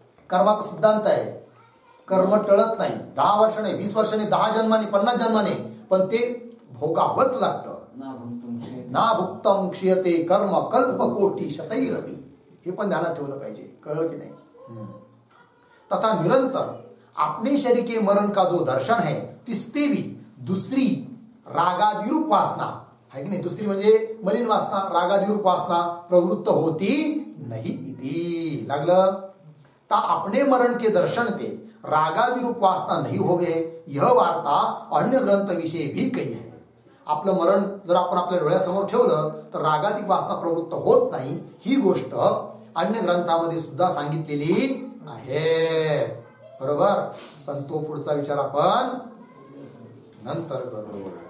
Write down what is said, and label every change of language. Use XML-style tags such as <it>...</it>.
<mr>कर्माचा सिद्धांत आहे, कर्म टळत नाही, 10 वर्ष नाही, 20 वर्ष नाही, 10 जन्माने, 50 जन्माने, पण ते भोगावंच लागतं.</mr> <sa>ना भुक्तम क्षीयते कर्म कल्प कोटी शतैरपि,</sa> <mr>हे पण ध्यानात ठेवलं पाहिजे, कळलं की नाही.</mr> <hi>तथा निरंतर अपने शरीर के मरण का जो दर्शन है, तिसते भी दुसरी रागादिरूप वासना है</hi> <mr>की नाही, दुसरी म्हणजे मलिन वासना, रागादिरूप वासना</mr> <hi>प्रवृत्त होती नहीं इति.</hi> <mr>लागलं,</mr> <hi>ता अपने मरण के दर्शन ते रागादिरूप वासना नहीं हो गए, यह वार्ता अन्य ग्रंथ विषय भी कही है.</hi> <mr>आपलं मरण जर आपण आपल्या डोळ्यासमोर ठेवलं तर रागादिक वासना प्रवृत्त होत नाही, ही गोष्ट अन्य ग्रंथामध्ये सुद्धा सांगितलेली आहे, बरोबर. पण तो पुढचा विचार आपण नंतर करू.</mr>